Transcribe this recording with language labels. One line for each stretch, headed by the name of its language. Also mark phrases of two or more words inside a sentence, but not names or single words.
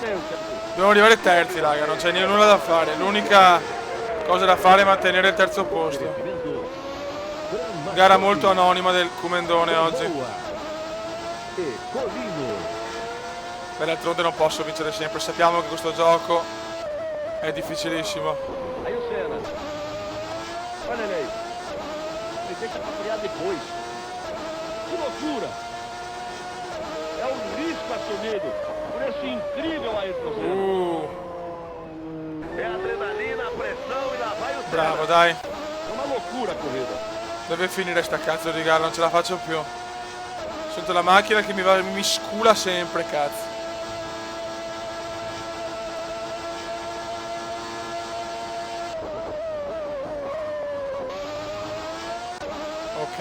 Italian: Dobbiamo arrivare terzi, raga, non c'è nulla da fare. L'unica cosa da fare è mantenere il terzo posto. Gara molto anonima del Cumendone oggi. Beh, d'altronde non posso vincere sempre, sappiamo che questo gioco è difficilissimo.
Portuguese: Olha lei. Ele deixa pra frear depois. Que loucura! É um risco assumido por esse incrível Ayrton Senna. É adrenalina, pressão e lá vai o Senna.
Italian: Bravo, dai.
Portuguese: É uma loucura a corrida.
Italian: Deve finire sta cazzo di gara, non ce la faccio più. Sento la macchina che mi scula sempre, cazzo. Ok.